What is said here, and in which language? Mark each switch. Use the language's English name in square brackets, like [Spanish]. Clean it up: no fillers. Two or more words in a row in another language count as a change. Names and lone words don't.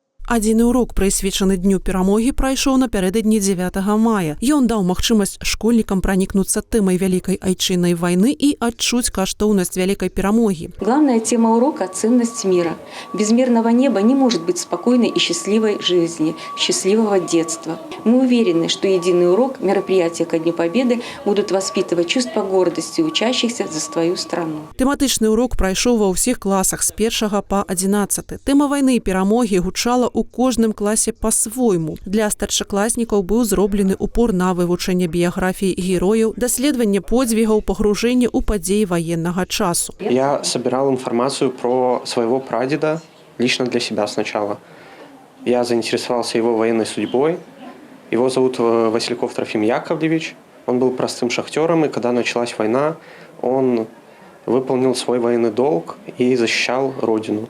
[Belarusian] Адзіны урок, прысвечаны дню перамогі, прайшоў напярэдадні 9 мая. Ён даў магчымасць школьнікам пранікнуцца тэмай вялікай айчыннай вайны і адчуць каштоўнасць вялікай перамоги. [Russian] Главная тема урока – ценность мира. Без мирного неба не может быть спокойной и счастливой жизни, счастливого детства. Мы уверены, что единый урок, мероприятия ко Дню Победы будут воспитывать чувство гордости учащихся за свою страну. [Belarusian] Тэматычны урок прайшоў ва ўсіх класах з 1 па 11. Тэма вайны і перамогі гучала у кожным класе по-свойму. Для старшакласнікаў быў зроблены упор на вывучэнне біяграфіі герояў, даследаванне подзвігаў, пагружэнне ў падзеі военного часу. [Russian] Я собирал информацию про своего прадеда, лично для себя сначала. Я заинтересовался его военной судьбой. Его зовут Васильков Трофим Яковлевич. Он был простым шахтером, и когда началась война, он выполнил свой военный долг и защищал Родину.